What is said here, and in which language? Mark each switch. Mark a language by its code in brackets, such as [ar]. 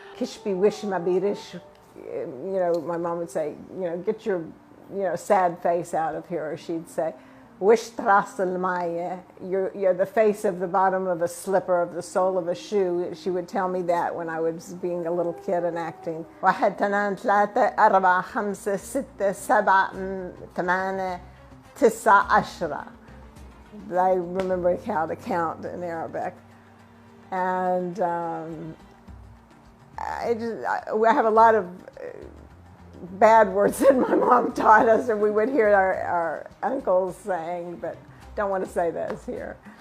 [ar] Kishbi wish mabirish, [en] my mom would say, get your, sad face out of here. Or she'd say, [ar] wish trasal maya, [en] you're the face of the bottom of a slipper, of the sole of a shoe. She would tell me that when I was being a little kid and acting. [ar] واحد اثنين ثلاثة أربعة خمسة ستة سبعة ثمانية تسعة عشرة. [en] I remember how to count in Arabic. And I have a lot of bad words that my mom taught us, and we would hear our uncles saying, but don't want to say those here.